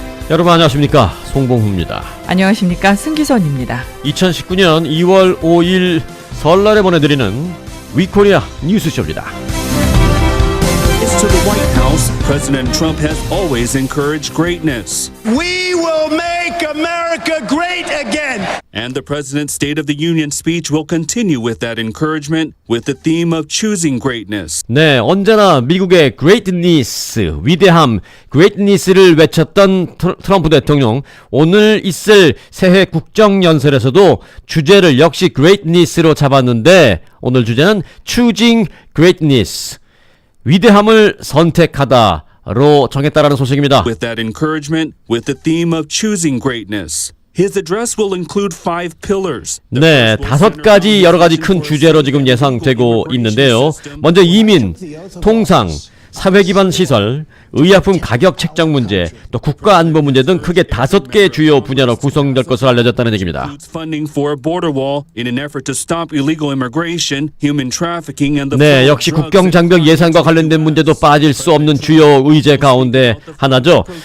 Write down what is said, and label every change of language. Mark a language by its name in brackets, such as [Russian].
[Korean] 여러분 안녕하십니까, 송봉후입니다. 안녕하십니까, 승기선입니다. 2019년 2월 5일 설날에 보내드리는 위코리아 뉴스쇼입니다. [English] To the White House, President Trump has always encouraged greatness. We will make America great again. And the president's State of the Union speech will continue with that encouragement with the theme of choosing greatness. [Korean] 네, 언제나 미국의 greatness, 위대함, greatness를 외쳤던 트럼프 대통령, 오늘 있을 새해 국정연설에서도 주제를 역시 greatness로 잡았는데 오늘 주제는 [English] choosing greatness, [Korean] 위대함을 선택하다로 정했다라는 소식입니다. [English] With that encouragement, with the theme of choosing greatness. His address will include 5 pillars. [Korean] 네, 5가지 여러 가지 큰 주제로 지금 예상되고 있는데요. 먼저 이민, 통상, 사회 기반 시설, 의약품 가격 책정 문제, 또 국가 안보 문제 등 크게 5개의 주요 분야로 구성될 것으로 알려졌다는 얘기입니다. 네, 역시 국경 장벽 예산과 관련된 문제도 빠질 수 없는 주요 의제 가운데 하나죠.